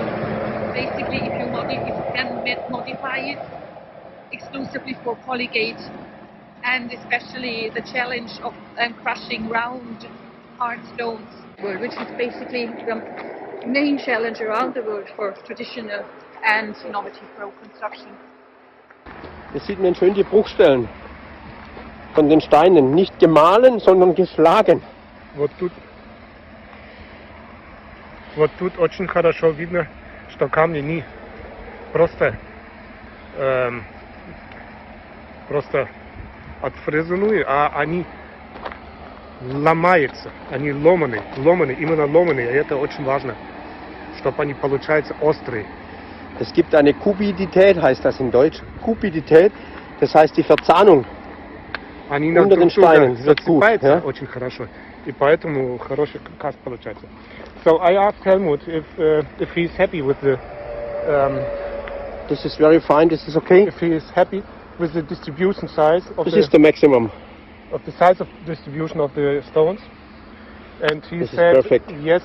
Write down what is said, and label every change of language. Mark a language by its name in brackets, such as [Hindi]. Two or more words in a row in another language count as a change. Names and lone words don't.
[English] Basically, if you can modify it exclusively for Polygate, and especially the challenge of crushing round, hard stones, which is basically the main challenge around the world for traditional and innovative road construction. [German] Hier sieht man schön die Bruchstellen von den Steinen, nicht gemahlen, sondern geschlagen. [Russian] Вот тут очень хорошо видно, что камни не просто отфрезены, а они ломаются, они ломаны, именно ломаны, и это очень важно, чтобы они получаются острые. [German] Es gibt eine Kubidität, heißt das in Deutsch. Kubidität, das heißt die Verzahnung unter den Steinen wird gut. Ja? [Russian] Очень хорошо, и поэтому хороший каст получается. [English] So I asked Helmut if he's happy with the. This is very fine. This is okay. If he is happy with the distribution size of This is the maximum. Of the size of distribution of the stones, and he this said is perfect. Yes.